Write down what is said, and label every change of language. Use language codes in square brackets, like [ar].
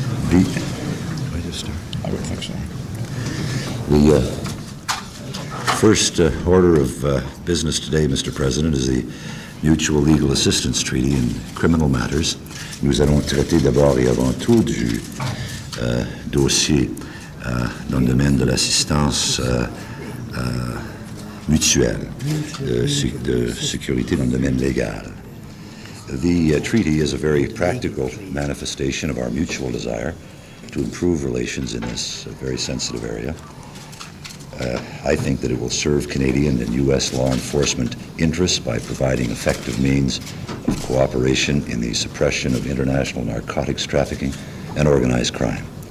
[en] Do I just start? I would think so. The first order of business today, Mr. President, is the Mutual Legal Assistance Treaty in criminal matters. [fr] Nous allons traiter d'abord et avant tout du dossier dans le domaine de l'assistance mutuelle, de sécurité dans le domaine légal. [en] The treaty is a very practical manifestation of our mutual desire to improve relations in this very sensitive area. I think that it will serve Canadian and U.S. law enforcement interests by providing effective means of cooperation in the suppression of international narcotics trafficking and organized crime.